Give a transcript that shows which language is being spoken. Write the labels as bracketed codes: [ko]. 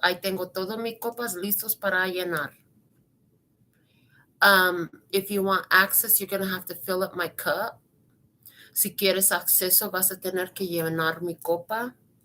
[es] Ahí tengo todas mis copas listos para llenar. [en] If you want access, you're going to have to fill up my cup. [es] Si quieres acceso, vas a tener que llenar mi copa.